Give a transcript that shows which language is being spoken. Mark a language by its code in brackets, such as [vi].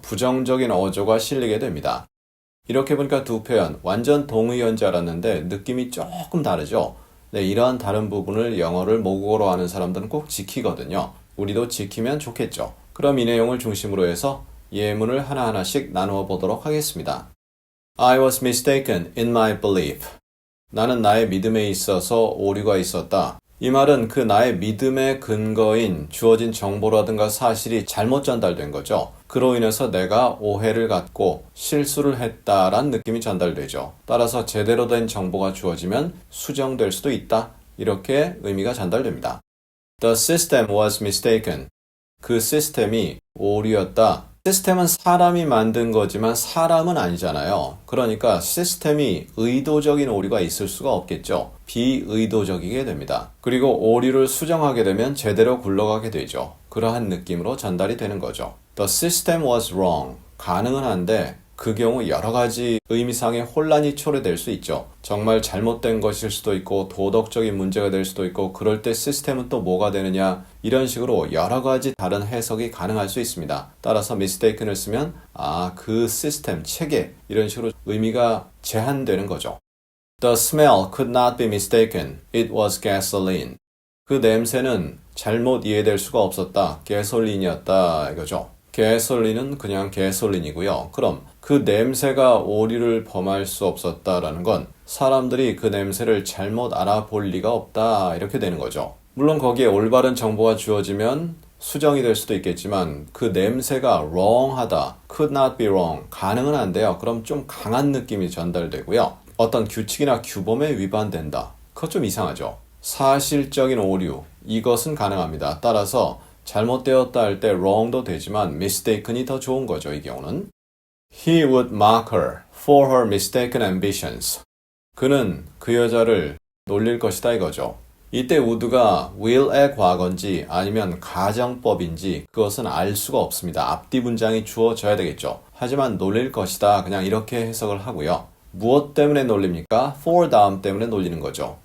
[ko] 부정적인 어조가 실리게 됩니다. 이렇게 보니까 두 표현 완전 동의어인 줄 알았는데 느낌이 조금 다르죠. 네, 이러한 다른 부분을 영어를 모국어로 하는 사람들은 꼭 지키거든요. 우리도 지키면 좋겠죠. 그럼 이 내용을 중심으로 해서 예문을 하나하나씩 나누어 보도록 하겠습니다. [en] I was mistaken in my belief. [ko] 나는 나의 믿음에 있어서 오류가 있었다. 이 말은 그 나의 믿음의 근거인 주어진 정보라든가 사실이 잘못 전달된 거죠. 그로 인해서 내가 오해를 갖고 실수를 했다란 느낌이 전달되죠. 따라서 제대로 된 정보가 주어지면 수정될 수도 있다. 이렇게 의미가 전달됩니다. [en] The system was mistaken. [ko] 그 시스템이 오류였다. 시스템은 사람이 만든 거지만 사람은 아니잖아요. 그러니까 시스템이 의도적인 오류가 있을 수가 없겠죠. 비의도적이게 됩니다. 그리고 오류를 수정하게 되면 제대로 굴러가게 되죠. 그러한 느낌으로 전달이 되는 거죠. [en] The system was wrong. [ko] 가능은 한데 그 경우 여러 가지 의미상의 혼란이 초래될 수 있죠. 정말 잘못된 것일 수도 있고 도덕적인 문제가 될 수도 있고 그럴 때 시스템은 또 뭐가 되느냐 이런 식으로 여러 가지 다른 해석이 가능할 수 있습니다. 따라서 mistaken을 쓰면 그 시스템, 체계 이런 식으로 의미가 제한되는 거죠. [en] The smell could not be mistaken. It was gasoline. [ko] 그 냄새는 잘못 이해될 수가 없었다. 게솔린이었다 이거죠. 게솔린은 그냥 게솔린이고요. 그럼 그 냄새가 오류를 범할 수 없었다라는 건 사람들이 그 냄새를 잘못 알아볼 리가 없다 이렇게 되는 거죠. 물론 거기에 올바른 정보가 주어지면 수정이 될 수도 있겠지만 그 냄새가 wrong하다, could not be wrong, 가능은 한데요. 그럼 좀 강한 느낌이 전달되고요. 어떤 규칙이나 규범에 위반된다. 그거 좀 이상하죠. 사실적인 오류, 이것은 가능합니다. 따라서 잘못되었다 할 때 wrong도 되지만 mistaken이 더 좋은 거죠. 이 경우는. [en] He would mock her for her mistaken ambitions. [ko] 그는 그 여자를 놀릴 것이다 이거죠. 이때 would가 will의 과거인지 아니면 가정법인지 그것은 알 수가 없습니다. 앞뒤 문장이 주어져야 되겠죠. 하지만 놀릴 것이다 그냥 이렇게 해석을 하고요. 무엇 때문에 놀립니까? for 다음 때문에 놀리는 거죠.